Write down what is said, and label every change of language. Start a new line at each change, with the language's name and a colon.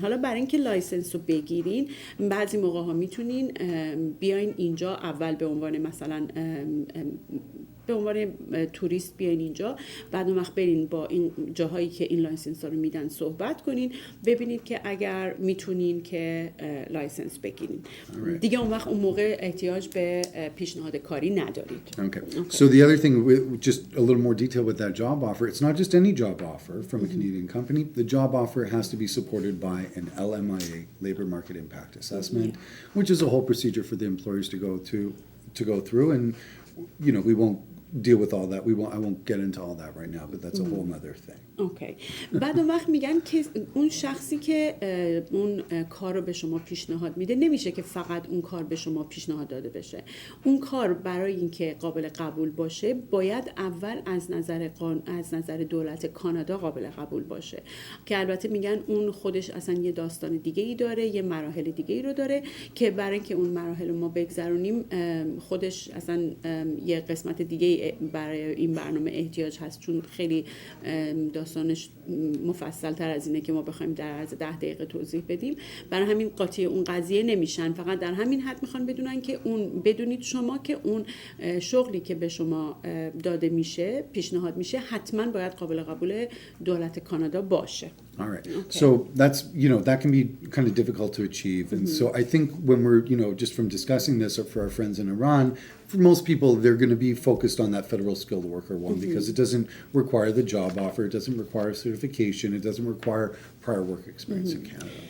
Persian: حالا برای اینکه لایسنس رو بگیرین بعضی موقع ها میتونین بیاین اینجا اول به عنوان مثلا به عنوان توریست بیاین اینجا، بعد اون وقت برین با این جاهایی که این لایسنس ها رو میدن صحبت کنین، ببینید که اگر میتونین که لایسنس بگیرین. دیگه اون وقت اون موقع احتیاج به پیشنهاد کاری ندارید.
English: Okay. So the other thing, just a little more detail with that job offer, it's not just any job offer from a Canadian company. The job offer has to be supported by an LMIA, Labor Market Impact Assessment, which is a whole procedure for the employers to go through, and you know, we won't deal with all that. I won't get into all that right now, but that's a whole other thing. Okay.
Persian: بعد اون وقت میگن که اون شخصی که اون کار رو به شما پیشنهاد میده نمیشه که فقط اون کار به شما پیشنهاد داده بشه. اون کار برای اینکه قابل قبول باشه باید اول از نظر دولت کانادا قابل قبول باشه، که البته میگن اون خودش اصلا یه داستان دیگه ای داره، یه مراحل دیگه ای رو داره که برای اینکه اون مراحل ما بگذرونیم خودش اصلا یه قسمت دیگه برای این برنامه احتیاج هست، چون خیلی داستانش مفصل تر از اینه که ما بخوایم در عرض 10 دقیقه توضیح بدیم. برای همین قاطی اون قضیه نمیشن، فقط در همین حد میخوان بدونید شما که اون شغلی که به شما داده میشه، پیشنهاد میشه، حتما باید قابل قبول دولت کانادا باشه.
English: All right. Okay. So that's, you know, that can be kind of difficult to achieve. And so I think when we're, you know, just from discussing this for our friends in Iran, for most people, they're going to be focused on that federal skilled worker one because it doesn't require the job offer, it doesn't require certification, it doesn't require prior work experience in Canada.